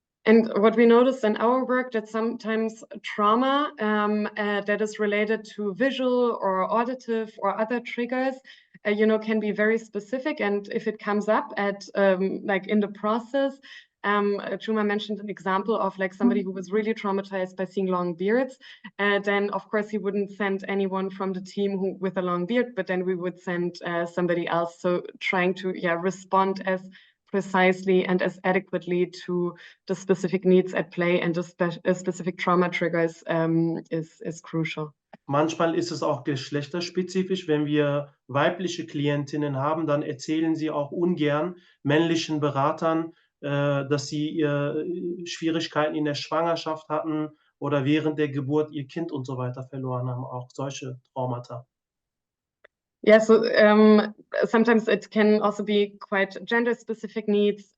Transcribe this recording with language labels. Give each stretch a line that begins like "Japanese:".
English: And what we noticed in our work that sometimes trauma that is related to visual or auditive or other triggers, can be very specific. And if it comes up at like in the process, Cuma mentioned an example of like somebody who was really traumatized by seeing long beards. Then of course he wouldn't send anyone from the team with a long beard, but then we would send somebody else. So trying to respond as precisely and as adequately to the specific needs at play and the specific trauma triggers is crucial.
German: Manchmal ist es auch geschlechterspezifisch. Wenn wir weibliche Klientinnen haben, dann erzählen sie auch ungern männlichen Beratern, dass sie Schwierigkeiten in der Schwangerschaft hatten oder während der Geburt ihr Kind und so weiter verloren haben, auch solche Traumata.
English: Yeah, so sometimes it can also be quite gender-specific needs.